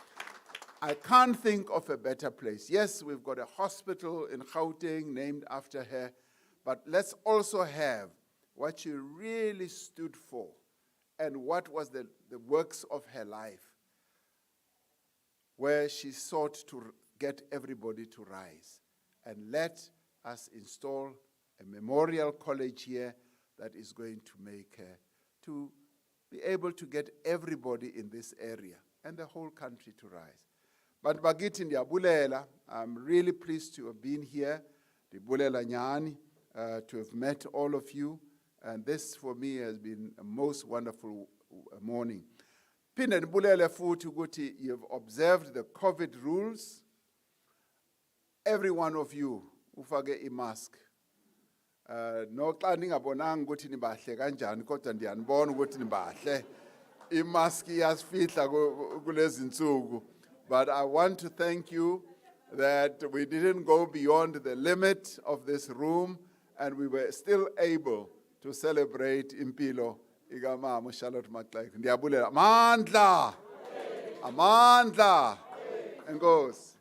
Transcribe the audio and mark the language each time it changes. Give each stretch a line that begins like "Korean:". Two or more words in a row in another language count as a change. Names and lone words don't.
English: I can't think of a better place. Yes, we've got a hospital in Gauteng named after her, but let's also have what she really stood for and what was the works of her life, where she sought to get everybody to rise. And let us install a memorial college here that is going to make her to be able to get everybody in this area and the whole country to rise.
Xhosa: But bagithi ndiyabulela,
English: I'm really pleased to have been here.
Xhosa: Ndibulela nyani,
English: to have met all of you. And this for me has been a most wonderful morning.
Xhosa: Phinde ndibulele futhi ukuthi
English: you've observed the COVID rules. Every one of you
Xhosa: ufake imask. No xa ningabonanga ukuthi nibahle kanjani kodwa ndiyanibona ukuthi nibahle. Imask iyasifihla kulezi nsuku.
English: But I want to thank you that we didn't go beyond the limit of this room and we were still able to celebrate
Xhosa: impilo ikamama Charlotte Maxeke. Ndiyabulela. Amandla. Amandla. Enkosi.